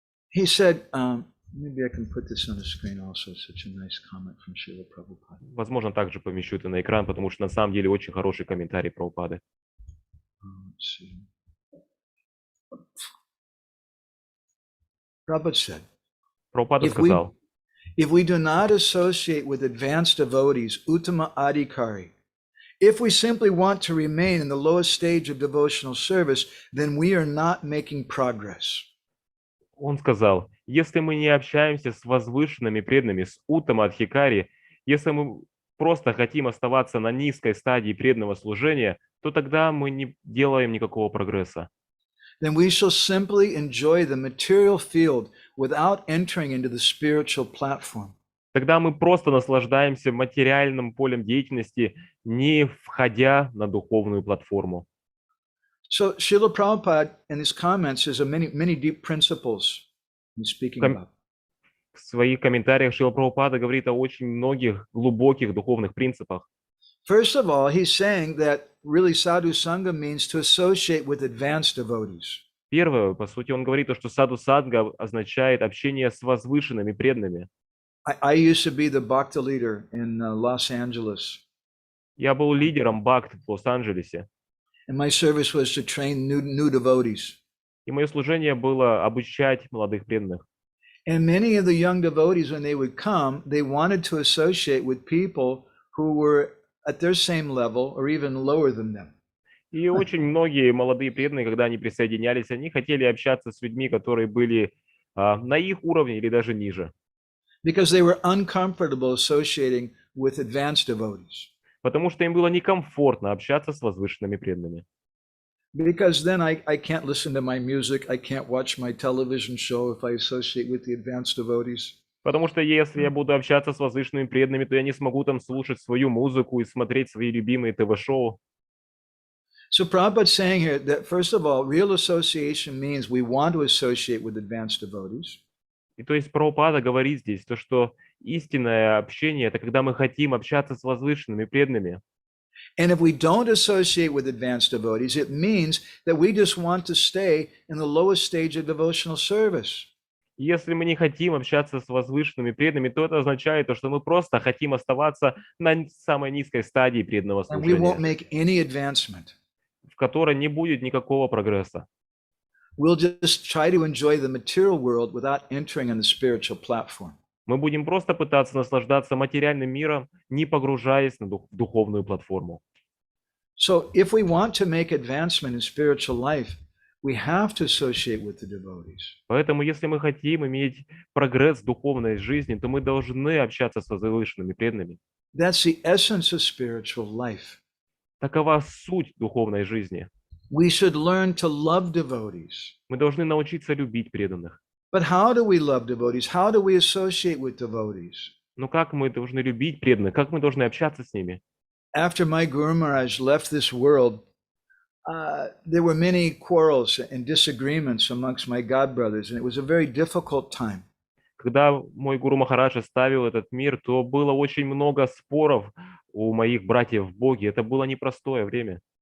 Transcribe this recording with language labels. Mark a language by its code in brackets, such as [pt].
[en] he said, maybe I can put this on the screen also, such a nice comment from Srila Prabhupada. [ru] Возможно, также помещу это на экран, потому что на самом деле очень хороший комментарий Прабхупады. [en] Let's see. Prabhupada said, [ru] Прабхупада сказал, [en] if we do not associate with advanced devotees, Uttama Adhikari, if we simply want to remain in the lowest stage of devotional service, then we are not making progress. [ru] он сказал, если мы не общаемся с возвышенными преданными, с Уттама Адхикари, если мы просто хотим оставаться на низкой стадии преданного служения, то тогда мы не делаем никакого прогресса. [en] Then we shall simply enjoy the material field without entering into the spiritual platform. [ru] Тогда мы просто наслаждаемся материальным полем деятельности, не входя на духовную платформу. [en] So Srila Prabhupada in his comments has many deep principles he's speaking about. [ru] В своих комментариях Шрила Прабхупада говорит о очень многих глубоких духовных принципах. [en] First of all, he's saying that really sadhu-sanga means to associate with advanced devotees. [ru] Первое, по сути, он говорит, что садху-санга означает общение с возвышенными преданными. [en] I used to be the bhakta leader in Los Angeles. [ru] Я был лидером бхакт в Лос-Анджелесе, [en] And my service was to train new devotees. [ru] и мое служение было обучать молодых преданных. [en] And many of the young devotees, when they would come, they wanted to associate with people who were at their same level or even lower than them. [ru] И очень многие молодые преданные, когда они присоединялись, они хотели общаться с людьми, которые были на их уровне или даже ниже. [en] Because they were uncomfortable associating with advanced devotees. [ru] Потому что им было некомфортно общаться с возвышенными преданными. [en] Because then I can't listen to my music, I can't watch my television show if I associate with the advanced devotees. [ru] Потому что если я буду общаться с возвышенными преданными, то я не смогу там слушать свою музыку и смотреть свои любимые ТВ-шоу. [en] So Prabhupada's saying here that, first of all, real association means we want to associate with advanced devotees. [ru] И то есть Прабхупада говорит здесь, то, что истинное общение– это когда мы хотим общаться с возвышенными, преданными. [en] And if we don't associate with advanced devotees, it means that we just want to stay in the lowest stage of devotional service. [ru] Если мы не хотим общаться с возвышенными преданными, то это означает, то, что мы просто хотим оставаться на самой низкой стадии преданного [en] And we won't [ru] служения, [en] make any advancement. [ru] в которой не будет никакого прогресса. [en] We'll just try to enjoy the material world without entering on the spiritual platform. [ru] Мы будем просто пытаться наслаждаться материальным миром, не погружаясь в духовную платформу. [en] So if we want to make advancement in spiritual life, we have to associate with the devotees. [ru] Поэтому, если мы хотим иметь прогресс в духовной жизни, то мы должны общаться с возвышенными преданными. [en] That's the essence of spiritual life. [ru] Такова суть духовной жизни. [en] We should learn to love devotees. [ru] Мы должны научиться любить преданных. [en] But how do we love devotees? How do we associate with devotees? [ru] Но как мы должны любить преданных? Как мы должны общаться с ними? [en] After my Guru Maharaj left this world, there were many quarrels and disagreements amongst my godbrothers, and it was a very difficult time. [ru] Когда мой Гуру Махарадж оставил этот мир, то было очень много споров у моих братьев в Боге. Это было непростое время.